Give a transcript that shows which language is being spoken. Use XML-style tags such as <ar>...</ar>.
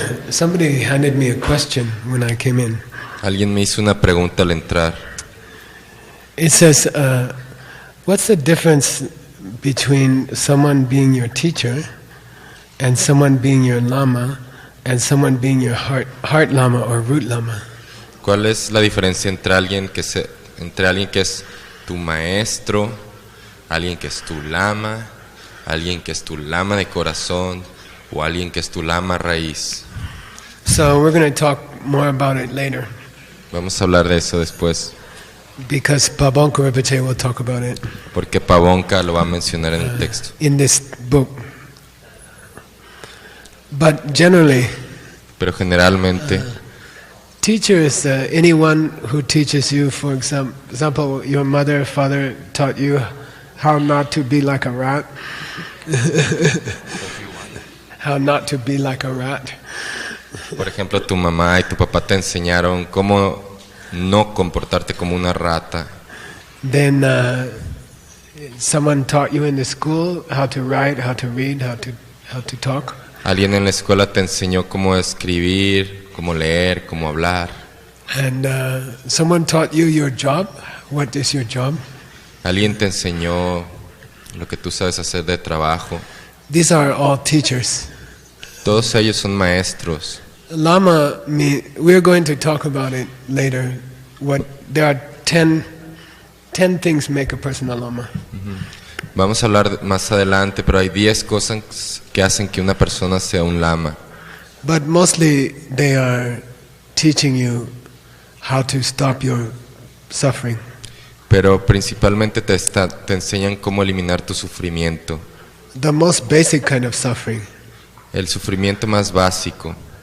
<en>Somebody handed me a question when I came in.</en> <es>Alguien me hizo una pregunta al entrar.</es> <en>It says, what's the difference between someone being your teacher and someone being your lama and someone being your heart lama or root lama?</en> <es>¿Cuál es la diferencia entre alguien que es tu maestro, alguien que es tu lama, alguien que es tu lama de corazón o alguien que es tu lama raíz?</es> <en>So we're going to talk more about it later.</en> <es>Vamos a hablar de eso después.</es> <en>Because Pabonka Rinpoche will talk about it.</en> <es>Porque Pabonka lo va a mencionar en el texto.</es> <en>In this book. But generally,</en> <es>pero generalmente,</es> <en>teacher is anyone who teaches you. For example, your mother, father taught you how not to be like a rat. How not to be like a rat.</en> <es>Por ejemplo, tu mamá y tu papá te enseñaron cómo no comportarte como una rata.</es> <en>Then someone taught you in the school how to write, how to read, how to talk.</en> <es>Alguien en la escuela te enseñó cómo escribir, cómo leer, cómo hablar.</es> <en>And someone taught you your job. What is your job?</en> <es>Alguien te enseñó lo que tú sabes hacer de trabajo.</es> <en>These are all teachers.</en> <es>Todos ellos son maestros.</es> <en>Lama, we're going to talk about it later. There are 10 things make a person a lama.</en> <es>Vamos a hablar más adelante, pero hay 10 cosas que hacen que una persona sea un lama.</es> <en>But mostly they are teaching you how to stop your suffering.</en> <es>Pero principalmente te enseñan cómo eliminar tu sufrimiento.</es> <en>The most basic kind of suffering.</en> <es>El sufrimiento más básico.</es>